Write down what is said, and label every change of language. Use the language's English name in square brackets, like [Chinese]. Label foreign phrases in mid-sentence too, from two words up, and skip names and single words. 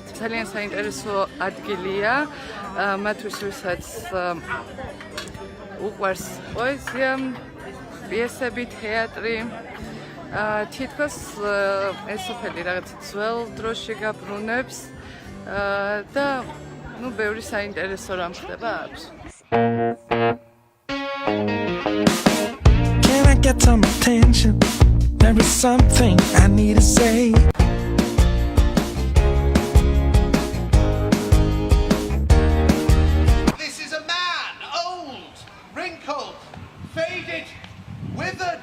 [Georgian] ძალიან საინტერესო ადგილია მათთვის, ვისაც უყვარს პოეზია, პიესები, თეატრი. თითქოს ეს სოფელი რაღაც ძველ დროში გაბრუნებს და ბევრი საინტერესო რამ ხდება აქვს. [English] Can I get some attention? There is something I need to say. This is a man, old, wrinkled, faded, withered.